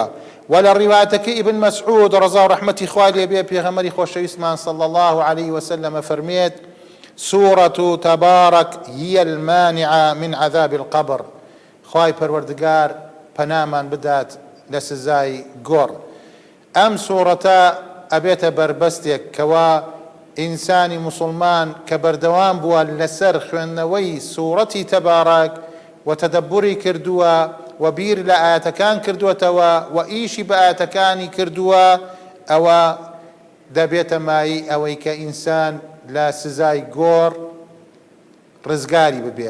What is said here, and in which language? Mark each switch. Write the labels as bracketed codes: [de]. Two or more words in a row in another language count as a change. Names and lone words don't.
[ckb] و لە ڕیواتەکەی ئیبن مەسعود ڕەزا و ڕەحمەتی خوای لێ بێ پێغەمبەری خۆشەویستمان [ar] صلى الله عليه وسلم [ckb] فەرمێت [ar] سورة تبارك هي المانعة من عذاب القبر. [ckb] خوای پەروەردگار پەنامان بدات لە سزای گۆڕ. ئەم سوورەتە ئەبێتە بربەستێک کەوا ئینسانی مسلمان کە بەردەوام بووە لەسەر خوێندنەوەی سوورەتی تەبارەک و تەدەبوری کردووە و بیر لە ئاەتەکان کردووەتەوە و ئیشی بە ئاەتەکانی کردووە، ئەوە دەبێتە مای ئەوەی کە ئینسان لە سزای گۆڕ ڕزگاری ببێ.